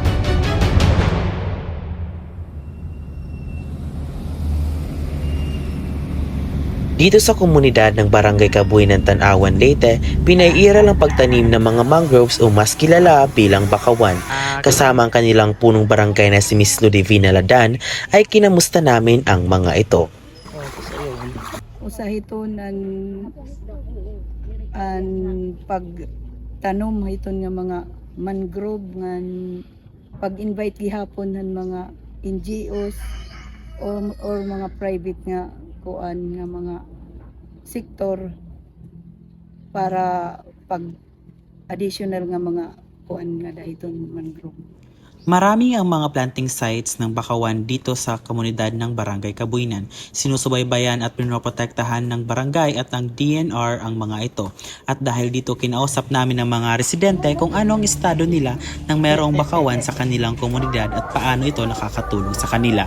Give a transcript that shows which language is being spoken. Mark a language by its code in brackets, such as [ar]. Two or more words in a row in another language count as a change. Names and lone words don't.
[tl] Dito sa komunidad ng Barangay Kabuyanan, Tanawan, Leyte, pinairal ang pagtanim ng mga mangroves o mas kilala bilang bakawan. Kasama ang kanilang punong barangay na si Miss Ludivina Ladan ay kinamusta namin ang mga ito. [war] Usahiton ang pagtanom hiton nga mga mangrove nga pag-invite gihapon ng mga NGOs or mga private nga kuan nga mga sektor para pag additional nga mga kuan nga dahiton mangrove. [tl] Marami ang mga planting sites ng bakawan dito sa komunidad ng Barangay Kabuyanan. Sinusubaybayan at pinoprotektahan ng barangay at ng DNR ang mga ito. At dahil dito kinausap namin ng mga residente kung ano ang estado nila nang mayroong bakawan sa kanilang komunidad at paano ito nakakatulong sa kanila.